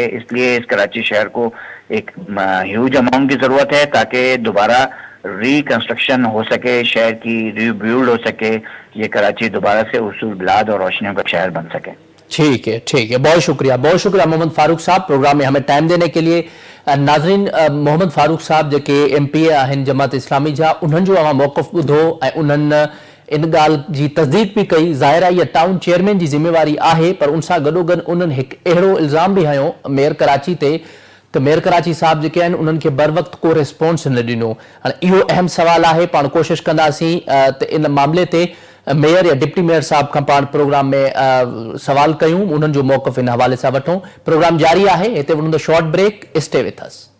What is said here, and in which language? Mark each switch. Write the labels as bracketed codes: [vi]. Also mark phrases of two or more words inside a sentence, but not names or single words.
[hi] इसलिए इस कराची शहर को एक [en] huge amount [hi] की जरूरत है ताकि दोबारा रिकंस्ट्रक्शन हो सके, शहर की रिबिल्ड हो सके, ये कराची दोबारा से उसूल बिलाद और रोशनियों का शहर बन सके। ठीक है, बहुत शुक्रिया मोहम्मद फारूक साहब प्रोग्राम में हमें टाइम देने के लिए। [sd] नाज़रीन, मोहम्मद फारूक साहब जेके MPA आहिनि जमात इस्लामी जा, उन्हनि जो अवां मौक़िफ़ ॿुधो ऐं उन्हनि इन ॻाल्हि जी तस्दीक भी कई। ज़ाहिर आहे इहा टाउन चेयरमैन जी ज़िम्मेवारी आहे, पर उन सां गॾोगॾु उन्हनि हिकु अहिड़ो इल्ज़ाम बि हयो मेयर कराची ते त मेयर कराची साहब जेके आहिनि उन्हनि खे बर वक़्त को रिस्पॉन्स न ॾिनो। हाणे इहो अहम सवाल आहे, पाण कोशिशि कंदासीं त इन मामले ते मेयर या डिप्टी मेयर साहब खां पाण प्रोग्राम में सवाल कयूं, उन्हनि जो मौक़िफ़ इन हवाले सां वठूं। प्रोग्राम जारी आहे, हिते वठंदो [en] short break, Stay with us.